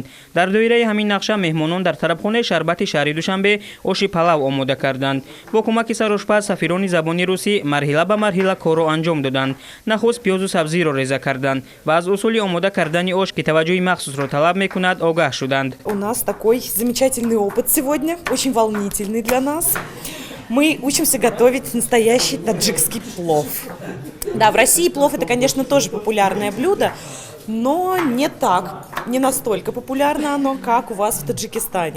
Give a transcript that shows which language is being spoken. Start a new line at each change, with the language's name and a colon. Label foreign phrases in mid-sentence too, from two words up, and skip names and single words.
Tajik: Дар доираи ҳамин нақша меҳмонон дар тарабхонаи шарбати шаҳри Душанбе оши палав омода карданд. Бо кӯмаки сарошпаз сафирони забони русӣ марҳила ба марҳила корро анҷом доданд. Нахуст пиёзу сабзиро реза карданд ва аз усули омода кардани ош ки таваҷҷӯҳи махсусро талаб мекунад огаҳ шуданд.
Russian: У нас такой замечательный опыт сегодня, очень волнительный для нас. Мы учимся готовить настоящий таджикский плов. Да, в России плов это, конечно, тоже популярное блюдо, но не настолько популярно оно, как у вас в Таджикистане.